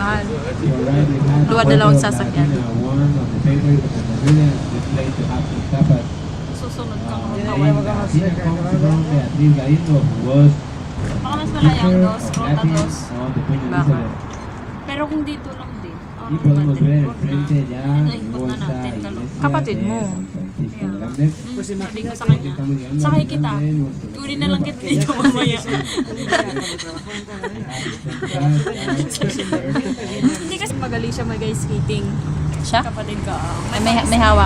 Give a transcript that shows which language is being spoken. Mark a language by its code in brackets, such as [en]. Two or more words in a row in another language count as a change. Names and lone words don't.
[tl] Mahal. Dalawang sasakyan. Susunod kang ruta 1. Baka mas malayang dos, ruta 2. Baka. Pero kung dito lang din, [es] Y podemos ver el frente ya, [tl] naikot na bolsa, natin. [es] iglesia [tl] Kapatid mo. [es] de San Francisco Grande. [tl] Sabi ko sa kanya, sakay kita. Kunin na lang kita dito mamaya. Hindi kasi magaling siya mag-ice skating. Siya? Kapatid ko. May hawakan